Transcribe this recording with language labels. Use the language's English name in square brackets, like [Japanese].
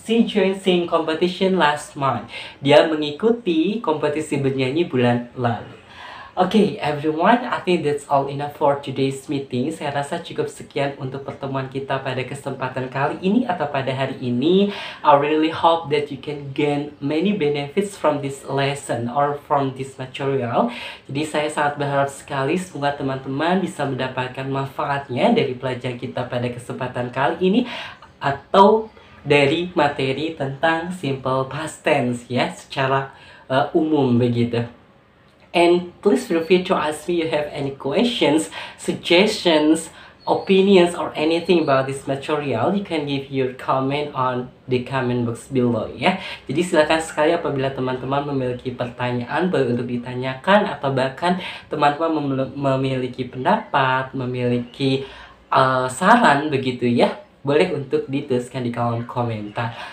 [English] She joined singing competition last month. [Indonesian] Dia mengikuti kompetisi bernyanyi bulan lalu. [English] Okay, everyone, I think that's all enough for today's meeting. [Indonesian] Saya rasa cukup sekian untuk pertemuan kita pada kesempatan kali ini atau pada hari ini. [English] I really hope that you can gain many benefits from this lesson or from this material. [Indonesian] Jadi saya sangat berharap sekali semoga teman-teman bisa mendapatkan manfaatnya dari pelajaran kita pada kesempatan kali ini atau dari materi tentang simple past tense ya secara umum begitu. [English] And please feel free to ask me if you have any questions, suggestions, opinions, or anything about this material. You can give your comment on the comment box below ya. [Indonesian] Jadi silakan sekali apabila teman-teman memiliki pertanyaan boleh untuk ditanyakan atau bahkan teman-teman memiliki pendapat, memiliki saran begitu ya. Boleh untuk dituliskan di kolom komentar.